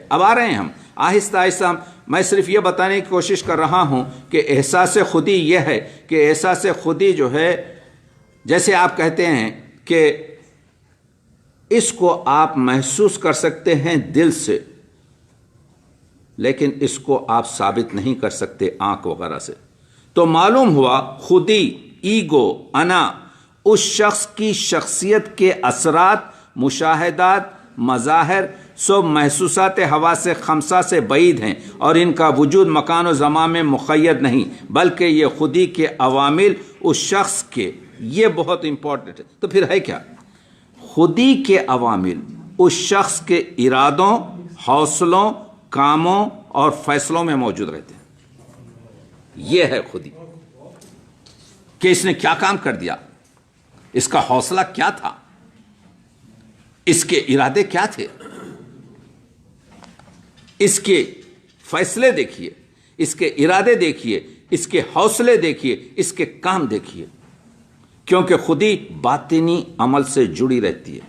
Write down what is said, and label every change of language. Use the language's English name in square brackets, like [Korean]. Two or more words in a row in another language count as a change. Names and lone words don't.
[Urdu] اب آ رہے ہیں ہم آہستہ آہستہ، میں صرف یہ بتانے کی کوشش کر رہا ہوں کہ احساس خودی یہ ہے کہ احساس خودی جو ہے، جیسے آپ کہتے ہیں کہ اس کو آپ محسوس کر سکتے ہیں دل سے، لیکن اس کو آپ ثابت نہیں کر سکتے آنکھ وغیرہ سے۔ تو معلوم ہوا خودی، ایگو، انا، اس شخص کی شخصیت کے اثرات، مشاہدات، مظاہر سب محسوسات حواس خمسہ سے بعید ہیں، اور ان کا وجود مکان و زمان میں مقید نہیں، بلکہ یہ خودی کے عوامل اس شخص کے، یہ بہت امپورٹنٹ ہے۔ تو پھر ہے کیا؟ خودی کے عوامل اس شخص کے ارادوں، حوصلوں، کاموں اور فیصلوں میں موجود رہتے ہیں۔ یہ ہے خودی کہ اس نے کیا کام کر دیا، اس کا حوصلہ کیا تھا، اس کے ارادے کیا تھے، اس کے فیصلے دیکھیے، اس کے ارادے دیکھیے، اس کے حوصلے دیکھیے، اس کے کام دیکھیے، کیونکہ خودی باطنی عمل سے جڑی رہتی ہے۔